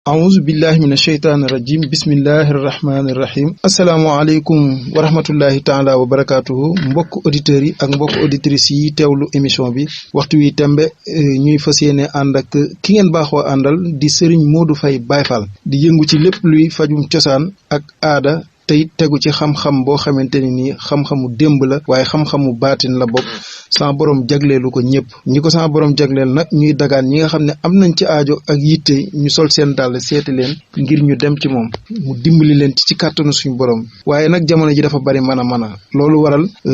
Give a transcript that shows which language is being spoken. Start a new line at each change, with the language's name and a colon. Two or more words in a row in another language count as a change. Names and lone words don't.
Arabic: أعوذ بالله من الشيطان الرجيم بسم الله الرحمن الرحيم السلام عليكم ورحمة الله تعالى وبركاته
Wolof: mbokk auditeurs yi ak mbokk auditrices yi teewlu émission bi waxtu wi tembe ñuy fas yéene ànd ak ki ngeen baaxoo àndal di Serigne Modou Faye Baye Fall di yëngu ci lépp luy fajum cosaan ak aada tey tegu ci xam-xam boo xamante ne nii xam-xamu démb la waaye xam-xamu baatin la bokk sama borom jagleelu ko ñëpp ñi ko sama borom jagleel nag ñuy dagaan ñi nga xam ne am nañ ci aajo ak yitte ñu sol seen dàll seeti leen ngir ñu dem ci moom mu dimbali leen ci kàttanu suñu borom waaye nag jamono ji dafa bari mën a loolu waral